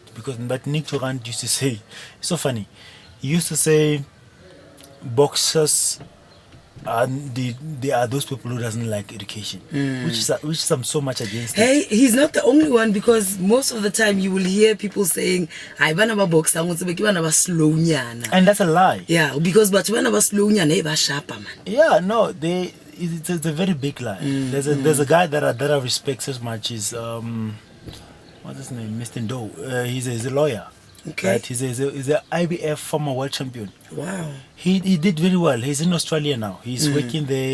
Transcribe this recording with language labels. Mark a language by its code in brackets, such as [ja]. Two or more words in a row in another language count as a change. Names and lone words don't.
[en] Because but Nick Durant used to say, it's so funny. He used to say, boxers they are those people who doesn't like education, which I'm so much against. Hey, he's not the only one, because most of the time you will hear people saying, [st] "I bana ba boxer, slow nyana." [en] And that's a lie. Yeah, because but when I was [st] slow nyana, ba sharp man. [en] Yeah, no, it's a very big lie. There's a guy that I respect as much is what's his name, Mr. Ndo. He's a lawyer. Okay. Right? He's a IBF former world champion. Wow. He did very well. He's in Australia now. He's working there.